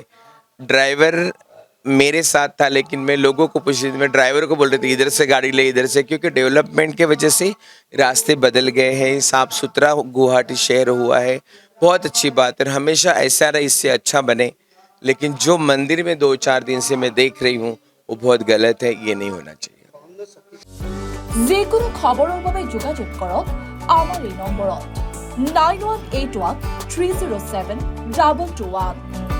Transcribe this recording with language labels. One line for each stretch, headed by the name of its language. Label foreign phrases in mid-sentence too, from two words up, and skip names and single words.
Hindi: ड्राइवर मेरे साथ था, लेकिन मैं लोगों को पूछ रही थी, मैं ड्राइवर को बोल रही थी इधर से गाड़ी ले, इधर से, क्योंकि डेवलपमेंट के वजह से रास्ते बदल गए हैं, साफ सुथरा गुवाहाटी शहर हुआ है। बहुत अच्छी बात है, हमेशा ऐसा रहे, इससे अच्छा बने। लेकिन जो मंदिर में 2-4 दिन से मैं देख रही हूँ, वो बहुत गलत है, ये नहीं होना चाहिए।
Assamese: যিকোনো খবৰৰ বাবে যোগাযোগ কৰক আমাৰ এই নম্বৰত 9181 307 2221।